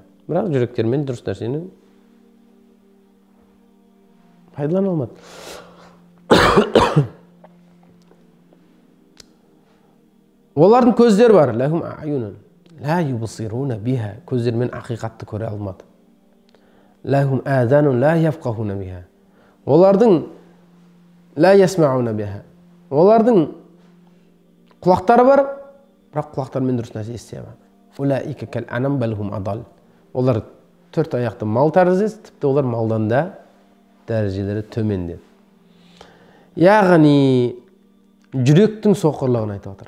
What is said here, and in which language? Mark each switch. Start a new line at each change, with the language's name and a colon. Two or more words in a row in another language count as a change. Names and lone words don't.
Kazakh: Бірақ жүректермен дұрыс нәрсені пайдалана алмады. Олардың көздері бар,
Arabic: لهم أعين لا يبصرون بها,
Kazakh: көздермен ақиқатты көре алмады.
Arabic: لهم آذان لا يفقهون بها. Олардың لا يسمعون بها.
Kazakh: Олардың құлақтары бар, бірақ құлақтармен дұрыс нәрсе ести алмады.
Arabic: أولئك كالأنعام بل هم أضل.
Kazakh: Олар төрт аяқты мал тәріздес, тіпті олар малдан да дәрежелері төмен деді. Яғни жүректің соқырлығын айтып отыр.